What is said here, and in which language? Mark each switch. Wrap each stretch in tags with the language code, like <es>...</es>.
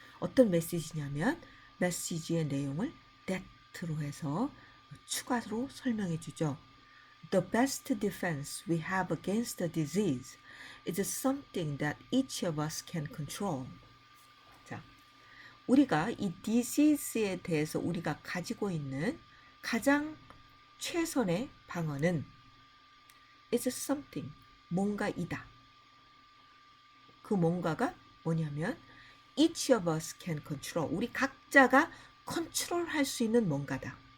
<ko>어떤 메시지냐면 메시지의 내용을 that로 해서 추가로 설명해 주죠.</ko> <en>The best defense we have against the disease is something that each of us can control.</en> <ko>자, 우리가 이 disease에 대해서 우리가 가지고 있는 가장 최선의 방어는</ko> <en>is something,</en> <ko>뭔가이다. 그 뭔가가 뭐냐면</ko> <en>each of us can control,</en> <ko>우리 각자가 컨트롤할 수 있는 뭔가다.</ko>